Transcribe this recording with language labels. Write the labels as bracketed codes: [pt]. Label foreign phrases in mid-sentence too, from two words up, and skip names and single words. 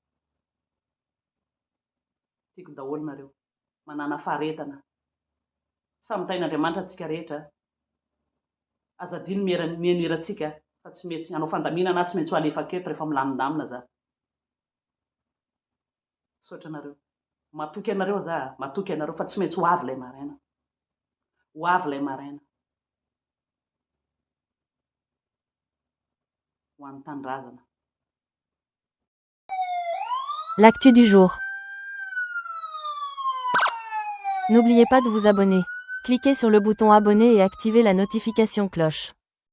[mg] tiako daholo nareo manana faharetana samy tain'Andriamanitra antsika rehetra azadiny mihaino herantsika fa tsy mety hanao fandaminana tsy maintsy ho alefa-keto rehefa milamindamina za saotra anareo matoky anareo za matoky anareo fa tsy maintsy ho avy ilay maraina ho avy ilay maraina ho an'ny tandrazana. [fr] L'actu du jour. N'oubliez pas de vous abonner. Cliquez sur le bouton abonner et activez la notification cloche.